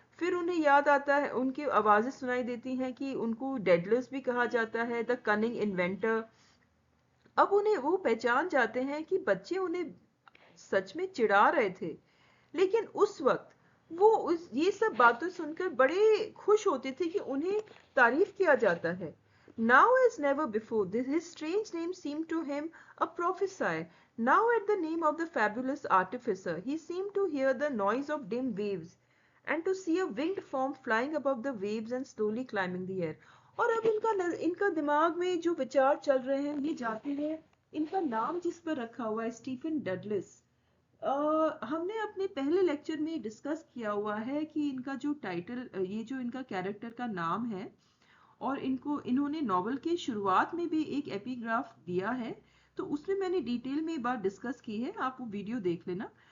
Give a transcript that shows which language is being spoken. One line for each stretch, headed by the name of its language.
Hindi: फिर उन्हें याद आता है, उनकी आवाजें सुनाई देती हैं कि उनको डेडलर्स भी कहा जाता है,
English: The cunning inventor.
Hindi: अब उन्हें वो पहचान जाते हैं कि बच्चे उन्हें सच में चिढ़ा रहे थे, लेकिन उस वक्त ये सब बातें सुनकर बड़े खुश होते थे कि उन्हें तारीफ किया जाता है।
English: Now as never before, his strange name seemed to him a prophecy. Now at the name of the fabulous artificer, he seemed to hear the noise of dim waves and to see a winged form flying above the waves and slowly climbing the air।
Hindi: और अब इनका दिमाग में जो विचार चल रहे हैं ये जाते हैं इनका नाम जिस पर रखा हुआ है, स्टीफन डगलस। हमने अपने पहले लेक्चर में डिस्कस किया हुआ है कि इनका जो टाइटल, ये जो इनका कैरेक्टर का नाम है, और इन्होंने नॉवल के शुरुआत में भी एक एपिग्राफ दिया है, तो उसमें मैंने डिटेल में एक बार डिस्कस की है, आप वो वीडियो देख लेना।